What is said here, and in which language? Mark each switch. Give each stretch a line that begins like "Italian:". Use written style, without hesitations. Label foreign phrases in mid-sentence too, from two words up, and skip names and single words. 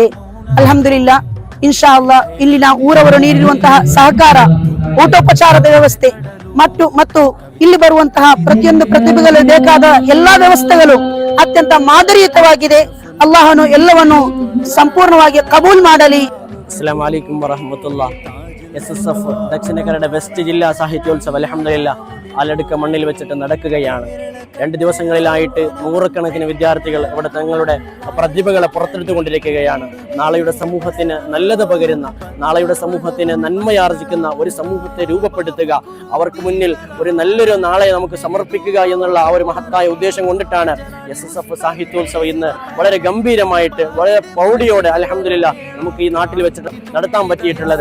Kannada: ಅಲ್ಹಮ್ದುಲಿಲ್ಲಾ,
Arabic: إن شاء الله
Kannada: ಇಲ್ಲಿನ ಊರವರು ನೀಡಿರುವಂತಹ ಸಹಕಾರ, ಊಟೋಪಚಾರದ ವ್ಯವಸ್ಥೆ ಮತ್ತು ಇಲ್ಲಿ ಬರುವಂತಹ ಪ್ರತಿಯೊಂದು ಪ್ರತಿಭೆಗಳು ಬೇಕಾದ ಎಲ್ಲಾ ವ್ಯವಸ್ಥೆಗಳು ಅತ್ಯಂತ ಮಾದರಿಯುತವಾಗಿದೆ. ಅಲ್ಲಾಹನು ಎಲ್ಲವನ್ನು ಸಂಪೂರ್ಣವಾಗಿ ಕಬೂಲ್ ಮಾಡಲಿ.
Arabic: السلام عليكم ورحمة الله.
Malayalam: എസ്എസ്എഫ് ദക്ഷിണ കന്നഡ വെസ്റ്റ് ജില്ലാ സാഹിത്യോത്സവം അൽഹംദുലില്ലാ ആലടുക്ക മണ്ണിൽ വെച്ചിട്ട് നടക്കുകയാണ്. 2 ദിവസങ്ങളിലായിട്ട് 100കണക്കിന് വിദ്യാർത്ഥികൾ ഇവിടെ തങ്ങളുടെ പ്രതിഭകളെ പുറത്തെടുത്തുകൊണ്ടിരിക്കുകയാണ്. നാളെയുടെ സമൂഹത്തിന് നല്ലത് പകരുന്ന, നാളെയുടെ സമൂഹത്തിന് നന്മയാർജിക്കുന്ന ഒരു സമൂഹത്തെ രൂപപ്പെടുത്തുക, അവർക്ക് മുന്നിൽ ഒരു നല്ലൊരു നാളെ നമുക്ക് സമർപ്പിക്കുക എന്നുള്ള ആ ഒരു മഹത്തായ ഉദ്ദേശം കൊണ്ടിട്ടാണ് എസ്എസ്എഫ് സാഹിത്യോത്സവം ഇന്ന് വളരെ ഗംഭീരമായിട്ട്, വളരെ പ്രൗഢിയോടെ അൽഹംദുലില്ലാ നമുക്ക് ഈ നാട്ടിൽ വെച്ചിട്ട് നടത്താൻ പറ്റിയിട്ടുള്ളത്.